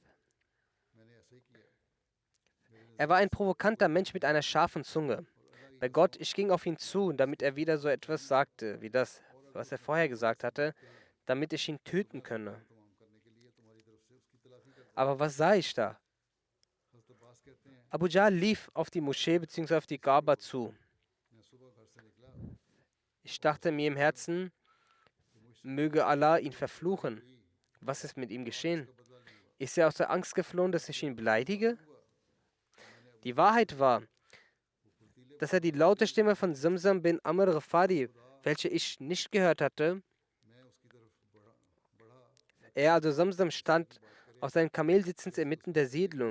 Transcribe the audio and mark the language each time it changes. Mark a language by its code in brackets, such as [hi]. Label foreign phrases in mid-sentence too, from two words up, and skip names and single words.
[de] Er war ein provokanter Mensch mit einer scharfen Zunge. Bei Gott, ich ging auf ihn zu, damit er wieder so etwas sagte, wie das, was er vorher gesagt hatte, damit ich ihn töten könne. Aber was sah ich da? Abu Jahl lief auf die Moschee bzw. auf die Kaaba zu. Ich dachte mir im Herzen, möge Allah ihn verfluchen. Was ist mit ihm geschehen? Ist er aus der Angst geflohen, dass ich ihn beleidige? Die Wahrheit war, dass er die laute Stimme von Zamzam bin Amr Ghafari, welche ich nicht gehört hatte, er, also Zamzam, stand auf seinem Kamel sitzend inmitten der Siedlung.